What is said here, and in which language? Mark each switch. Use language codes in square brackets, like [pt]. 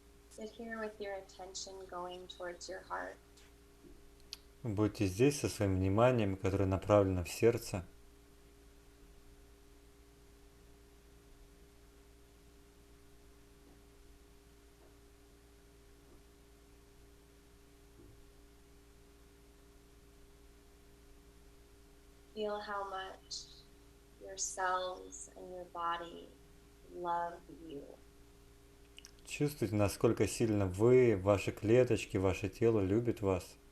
[en] Sit here with your attention going towards your heart. [ru] Будьте здесь со своим вниманием, которое направлено в сердце. [en] Feel how much your cells and your body love you. [ru] Чувствуйте, насколько сильно вы, ваши клеточки, ваше тело любит вас.